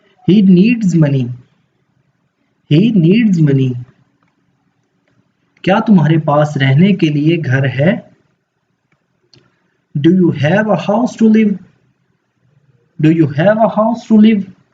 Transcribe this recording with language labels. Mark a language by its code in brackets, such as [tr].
[en] He needs money. He needs money. [hi] क्या तुम्हारे पास रहने के लिए घर है? [en] Do you have a house to live? Do you have a house to live?